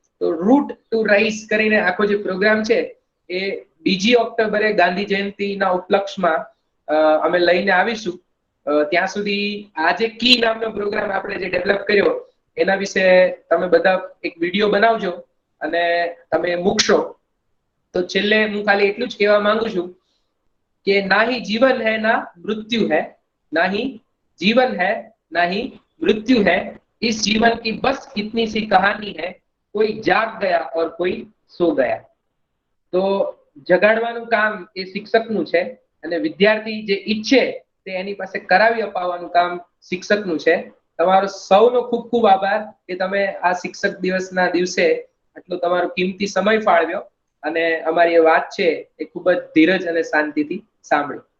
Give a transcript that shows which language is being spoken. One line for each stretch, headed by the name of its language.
Gujarati: તો root two rise કરીને આખો જે પ્રોગ્રામ છે એ 2 ઓક્ટોબરે ગાંધી જયંતિના ઉપલક્ષમાં અમે લઈને આવીશું. ત્યાં સુધી આ જે કી નામનો પ્રોગ્રામ આપણે જે ડેવલપ કર્યો એના વિશે તમે બધા એક વિડીયો બનાવજો અને તમે મૂકશો. તો છેલ્લે હું ખાલી એટલું જ કહેવા માંગુ છું કે
Hindi: ના હી જીવન હૈ ના મૃત્યુ હૈ, ના હી जीवन है ना ही मृत्यु है, इस जीवन की बस इतनी सी कहानी है, कोई जाग गया और कोई सो गया.
Gujarati: તો જગાડવાનું કામ એ શિક્ષકનું છે અને વિદ્યાર્થી જે ઈચ્છે તે એની પાસે કરાવી અપાવવાનું કામ શિક્ષકનું છે. તમારો સૌનો ખૂબ ખૂબ આભાર કે તમે આ શિક્ષક દિવસના દિવસે આટલો તમારો કિંમતી સમય ફાળવ્યો અને અમારી વાત છે એ ખૂબ જ ધીરજ અને શાંતિથી સાંભળી.